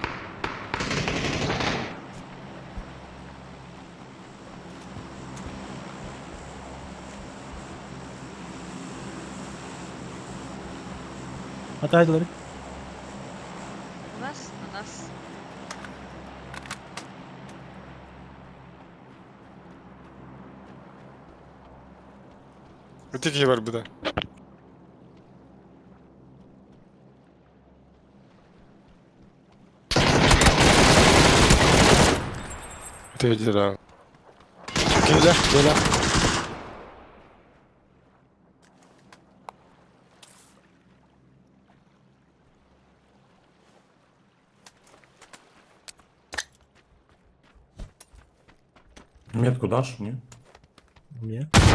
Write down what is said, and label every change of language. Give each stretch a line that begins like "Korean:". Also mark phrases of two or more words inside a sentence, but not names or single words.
Russian: Мотай, говори. У нас, на нас.
Turkish: Öteki var bir de. Öteki de. Böyle.
Russian: Метку дашь мне? Мне?